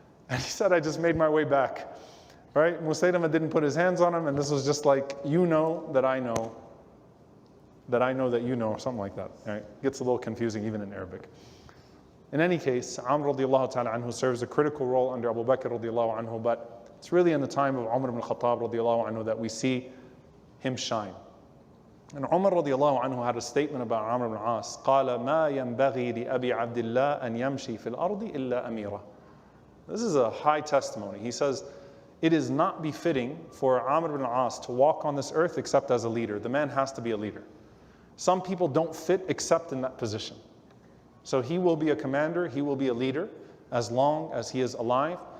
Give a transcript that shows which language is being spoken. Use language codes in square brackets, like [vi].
[en] And he said, "I just made my way back." Right? Musaylimah didn't put his hands on him, and this was just like, you know that I know, that I know that you know, or something like that. Right? Gets a little confusing even in Arabic. In any case, Amr radiallahu ta'ala anhu serves a critical role under Abu Bakr radiallahu anhu, but it's really in the time of Umar ibn Khattab radiallahu anhu that we see him shine. And Umar radiallahu anhu had a statement about Amr ibn al-As. [ar] قال ما ينبغي لأبي عبد الله أن يمشي في الأرض إلا أميرا. [en] This is a high testimony. He says, it is not befitting for Amr ibn al-As to walk on this earth except as a leader. The man has to be a leader. Some people don't fit except in that position. So he will be a commander, he will be a leader as long as he is alive.